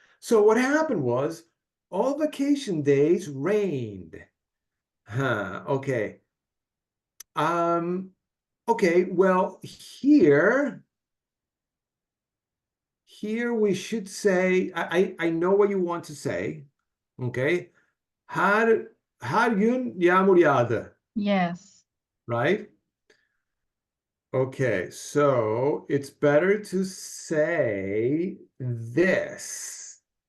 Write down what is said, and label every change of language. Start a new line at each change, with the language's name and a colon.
English: So what happened was all vacation days rained. Huh, okay. Um, okay, well, here we should say, I know what you want to say, okay?
Turkish: Her, her gün yağmur yağdı,
English: Yes. right? Okay, so it's better to say this.